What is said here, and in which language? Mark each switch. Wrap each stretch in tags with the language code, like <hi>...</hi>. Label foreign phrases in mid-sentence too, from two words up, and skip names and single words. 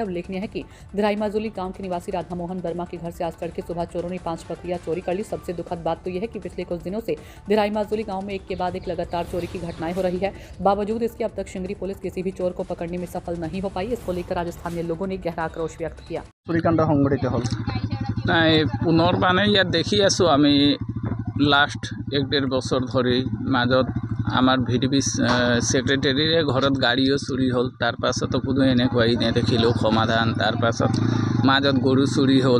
<hi>उल्लेखनीय है कि धिराई माजुली गांव के निवासी राधा मोहन वर्मा के घर से आज तड़के सुबह चोरों ने 5 बकरियां चोरी कर ली। सबसे दुखद बात तो यह है कि पिछले कुछ दिनों से धिराई माजुली गांव में एक के बाद एक लगातार चोरी की घटनाएं हो रही है। बावजूद इसके अब तक शिंगरी पुलिस किसी भी चोर को पकड़ने में सफल नहीं हो पाई। इसको लेकर आज स्थानीय लोगों ने गहरा आक्रोश व्यक्त किया।</hi> <as>চুরিকাণ্ড সংঘটিত হল নাই পুনৰবানে ইয়াত দেখি আছোঁ আমি লাষ্ট 1-1.5 বছৰ ধৰি মাজত আমাৰ ভিডিপি সেক্ৰেটাৰীৰে ঘৰত গাড়ীও চুৰি হ'ল। তাৰ পাছতো কোনো এনেকুৱাই নেদেখিলোঁ সমাধান। তাৰ পাছত মাজত গৰু চুৰি হ'ল।</as>